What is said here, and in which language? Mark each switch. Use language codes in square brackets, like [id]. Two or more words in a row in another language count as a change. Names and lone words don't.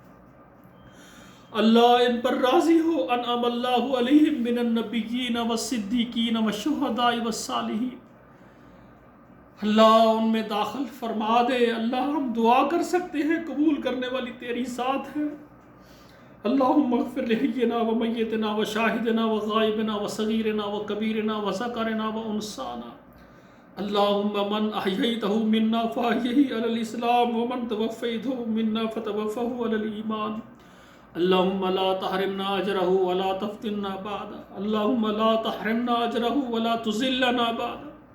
[ur] اللہ ان پر راضی ہو۔ [ar] انعم اللہ علیہم من النبیین والصدیقین والشہداء والصالحین۔ [ur] اللہ ان میں داخل فرما دے۔ اللہ ہم دعا کر سکتے ہیں، قبول کرنے والی تیری ذات ہے۔ [ar] اللہم اغفر لحینا و میتنا و شاہدنا و غائبنا و صغیرنا و کبیرنا و ذکرنا و انسانا۔ اللہم من احییتہ منا فاحیہ علی الاسلام ومن توفیتہ منا فتوفہ علی الایمان۔ اللہم لا تحرمنا اجرہ ولا تفتنا بعد۔ اللہم لا تحرمنا اجرہ ولا تذلنا بعد۔